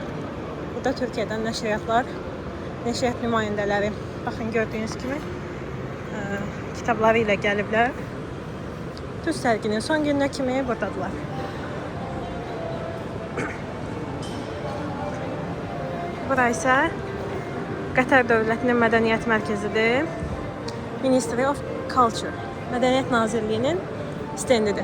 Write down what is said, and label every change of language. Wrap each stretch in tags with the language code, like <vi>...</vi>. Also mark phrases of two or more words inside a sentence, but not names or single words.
<az>Burada Türkiyədən nəşriyyatlar, nəşriyyat nümayəndələri, baxın gördüyünüz kimi kitabları ilə gəliblər. Düz sərginin son gününə kimi buradadılar. Bura isə Qətər Dövlətinin Mədəniyyət Mərkəzidir.</az> <en>Ministry of Culture,</en> <az>Mədəniyyət Nazirliyinin stendidir.</az>